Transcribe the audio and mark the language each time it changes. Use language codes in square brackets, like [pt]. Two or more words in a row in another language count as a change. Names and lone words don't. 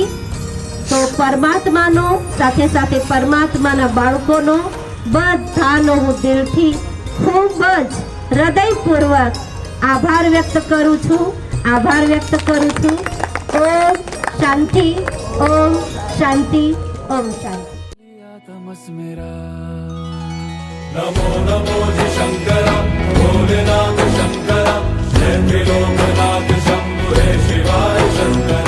[gu] તો પરમાત્માનો સાથે સાથે પરમાત્માના બાળકોનો બધાનો હું દિલથી ખૂબ જ હૃદયપૂર્વક આભાર વ્યક્ત કરું છું, આભાર વ્યક્ત કરું છું. ઓમ શાંતિ, ઓમ શાંતિ, ઓમ શાંતિ. [hi] नमो नमो जी शंकर भोलेनाथ शंकर जय त्रिलोकनाथ शंभु हे शिवाय शंकर.